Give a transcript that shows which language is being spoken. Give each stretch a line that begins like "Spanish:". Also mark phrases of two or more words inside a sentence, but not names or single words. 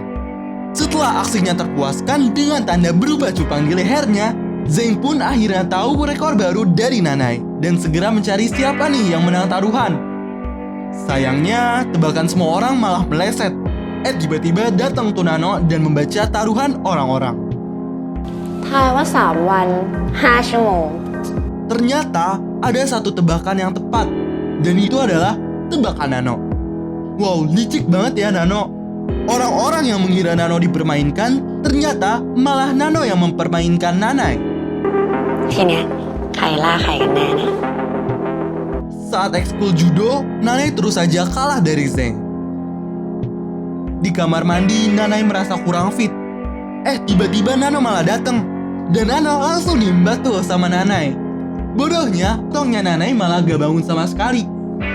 Indonesian: Setelah aksinya terpuaskan dengan tanda berubah cupang di lehernya, Zeng pun akhirnya tahu rekor baru dari Nanai dan segera mencari siapa nih yang menang taruhan. Sayangnya, tebakan semua orang malah meleset. Tiba-tiba datang tuh Nano dan membaca taruhan orang-orang.
Thai: ทายว่า3 วัน 5 ชั่วโมง
Indonesian: Ternyata ada satu tebakan yang tepat, dan itu adalah tebakan Nano. Wow, licik banget ya Nano. Orang-orang yang mengira Nano dipermainkan, ternyata malah Nano yang mempermainkan Nanai.
Thai: ทีเนี้ยใครล่าใครกันแน่เนี่ย
Indonesian: Saat ekskul judo, Nanai terus saja kalah dari Zeng. Di kamar mandi, Nanai merasa kurang fit. Tiba-tiba Nano malah datang. Dan Nano langsung diembat tuh sama Nanai. Bodohnya, tongnya Nanai malah gak bangun sama sekali.